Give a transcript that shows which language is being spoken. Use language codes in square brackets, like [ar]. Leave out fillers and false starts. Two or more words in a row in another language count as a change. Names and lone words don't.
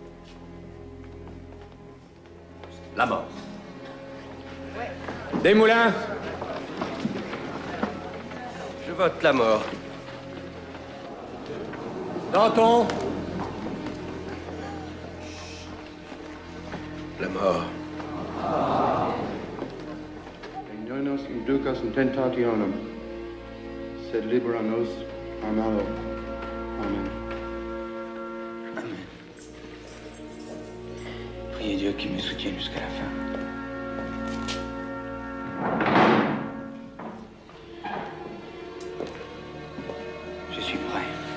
[fr] La mort. Desmoulins. Je vote la mort. Danton. La mort. [la] Ignonos inducas in tentationem, sed libera nos a malo. [fr] Amen. Amen. Priez Dieu qu'il me soutienne jusqu'à la fin. Je suis prêt.